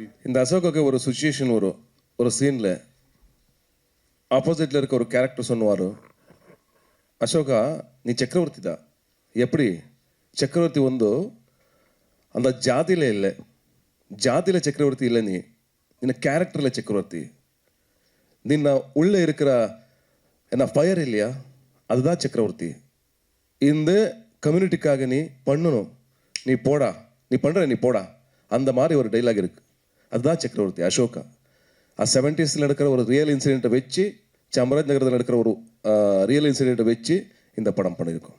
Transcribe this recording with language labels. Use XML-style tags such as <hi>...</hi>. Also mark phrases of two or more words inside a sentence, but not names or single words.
<ta>இந்த அசோகாவுக்கு ஒரு சுச்சுவேஷன் வரும். ஒரு சீனில் ஆப்போசிட்டில் இருக்க ஒரு கேரக்டர் சொன்னுவார், அசோகா நீ சக்கரவர்த்தி தான். எப்படி சக்கரவர்த்தி அந்த ஜாதியில் இல்லை, ஜாதியில் சக்கரவர்த்தி இல்லை,</ta> <kn>ನಿನ್ನ ಕ್ಯಾರೆಕ್ಟರ್ಲೆ ಚಕ್ರವರ್ತಿ.</kn> <ta>ನಿನ್ನ உள்ளே இருக்கிற என்ன ஃபயர் இல்லையா, அதுதான் சக்கரவர்த்தி. இந்த கம்யூனிட்டிக்காக நீ பண்ணணும், நீ போடா, நீ பண்ணுற நீ போடா, அந்த மாதிரி ஒரு டைலாக் இருக்கு. அதுதான் சக்கரவர்த்தி அசோகா. 70s நடக்கிற ஒரு ரியல் இன்சிடென்ட்டை வச்சு, சாமராஜ் நகரத்தில் நடக்கிற ஒரு ரியல் இன்சிடென்ட்டை வச்சு இந்த படம் பண்ணியிருக்கோம்.</ta>